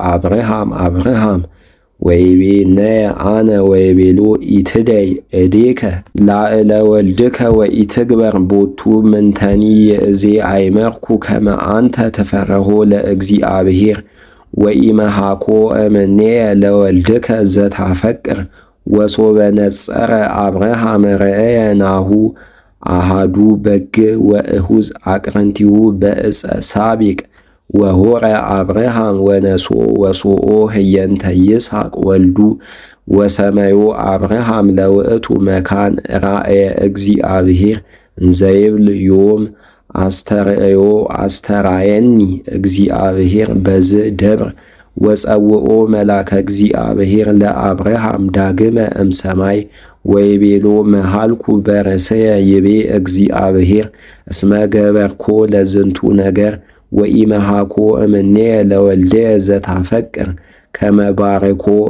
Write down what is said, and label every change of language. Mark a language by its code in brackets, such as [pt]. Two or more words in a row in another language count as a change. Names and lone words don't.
[gez] አብርሃም ወይቤ ነየ አነ ወይቤሎ ኢትደይ እዴከ ላዕለ ወልድከ ወኢትግበር ቦቱ ምንተኒ ይእዜ አይመርኩ ከመ አንተ ትፈርሆ ለእግዚአብሔር ወኢመሃኮ እምኔየ ለወልድከ ዘታፈቅር ወሶበ ነጸረ አብርሃም ረአየ ናሁ አሃዱ በግ ወእሁዝ አቅረንቲሁ በዕፀ ሳቤቅ ወሖረ አብርሃም ወነሥኦ ወሶኦ ህየንተ ይስሐቅ ወልዱ ወሰመዮ አብርሃም ለውእቱ መካን ራእየ እግዚአብሔር እንዘይብል ዮም አስተርእዮ አስተራየኒ እግዚአብሔር በዝ ደብር ወጸውኦ መላከ እግዚአብሔር ለአብርሃም ዳግመ እምሰማይ ወይቤሎ መሃልኩ በርእስየ ይቤ እግዚአብሔር እስመ ገበርኮ ለዝንቱ ነገር ወኢመሃኮ እምኔየ ለወልድየ ዘታፈቅር ከመ ባርኮ